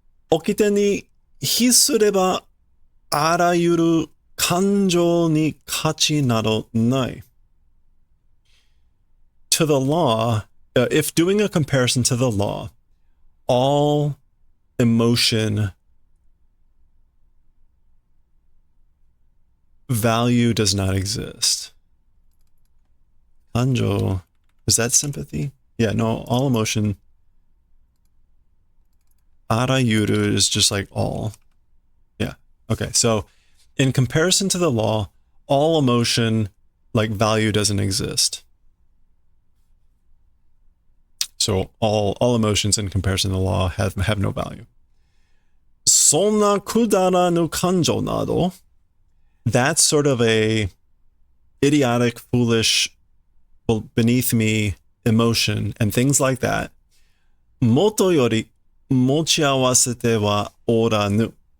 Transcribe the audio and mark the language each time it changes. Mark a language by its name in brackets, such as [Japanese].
[Japanese] 起きてに比すればあらゆる感情に価値などない. [English] To the law, if doing a comparison to the law, all emotion value does not exist. Kanjo, is that sympathy? Yeah, no, all emotion. Arayuru is just like all. Yeah, okay, so in comparison to the law, all emotion, like value doesn't exist. So all emotions in comparison to the law have no value. [Japanese] そんなくだらぬ感情など, [English] that's sort of a idiotic, foolish, beneath me emotion and things like that. [Japanese] もとより持ち合わせてはおらぬ.